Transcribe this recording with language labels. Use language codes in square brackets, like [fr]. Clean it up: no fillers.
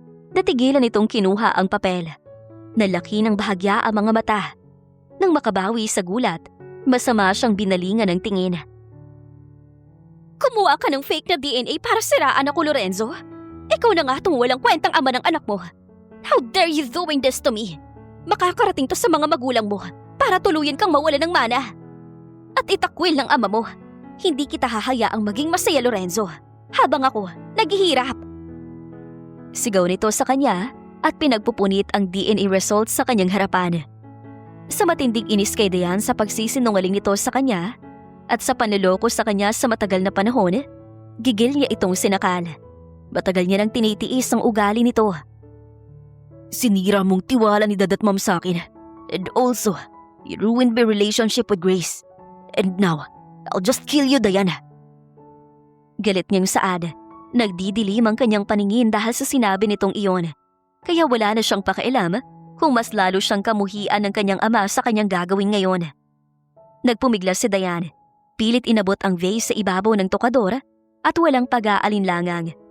[tl] Natigilan itong kinuha ang papel. Nalaki ng bahagya ang mga mata. Nang makabawi sa gulat, masama siyang binalingan ng tingin. Kumuha ka ng fake na DNA para siraan ako, Lorenzo. Ikaw na nga itong walang kwentang ama ng anak mo. [en] How dare you doing this to me? [tl] Makakarating to sa mga magulang mo para tuluyan kang mawala ng mana. At itakwil ng ama mo. Hindi kita hahayaang maging masaya, Lorenzo. Habang ako, naghihirap. Sigaw nito sa kanya at pinagpupunit ang DNA results sa kanyang harapan. Sa matinding inis kay Dayan sa pagsisinungaling nito sa kanya at sa panloloko sa kanya sa matagal na panahon, gigil niya itong sinakal. Matagal niya nang tinitiis ang ugali nito. Sinira mong tiwala ni Dad at Mom sa akin. [en] And also, you ruined my relationship with Grace. And now, I'll just kill you, Diana. [tl] Galit niyang saad. Nagdidilim ang kanyang paningin dahil sa sinabi nitong iyon. Kaya wala na siyang pakialam kung mas lalo siyang kamuhian ng kanyang ama sa kanyang gagawin ngayon. Nagpumiglas si Diane. Pilit inabot ang vase sa ibabaw ng tokador at walang pag-aalinlangang.